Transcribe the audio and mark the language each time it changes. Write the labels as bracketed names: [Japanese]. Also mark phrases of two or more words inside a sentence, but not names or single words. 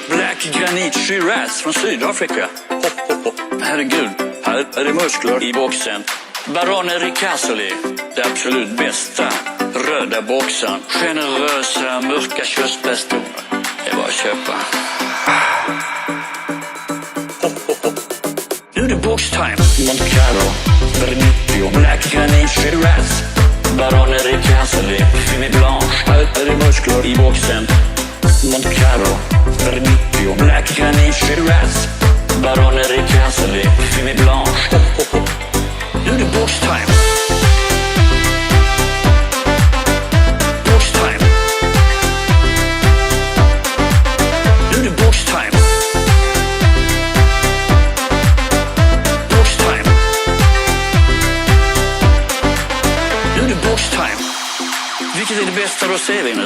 [Swedish] Black Granite Shiraz från Sydafrika. Herregud, här är det muskler i boxen. Barone Ricasoli, det absolut bästa. röda boxar. Generösa, mörka körsbärstoner. Det är bara att köpa. Nu är det boxtime. Monte Carlo, Vernicchio, Black Granit, Shiraz, Barone Ricasoli, Fini Blanche, allt är muskler i boxen. Monte Carlo, Vernicchio, Black Granit, Shiraz, Barone Ricasoli, Fini Blanche. Nu är det boxtime. Vilket är det bästa rosévinet?